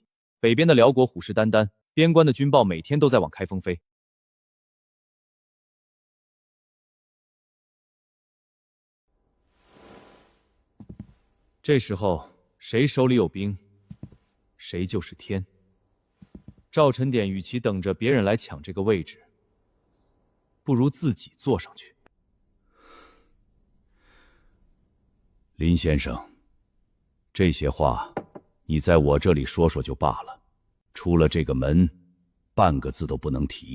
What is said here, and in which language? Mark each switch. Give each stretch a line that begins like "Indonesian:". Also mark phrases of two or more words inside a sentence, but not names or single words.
Chinese: 北边的辽国虎视眈眈，边关的军报每天都在往開封飛。这时候，誰手裡有兵，誰就是天。趙晨典與其等着別人來搶這個位置，不如自己坐上去。林先生，這些話你在我這裡說說就罷了，出了這個門，半個字都不能提。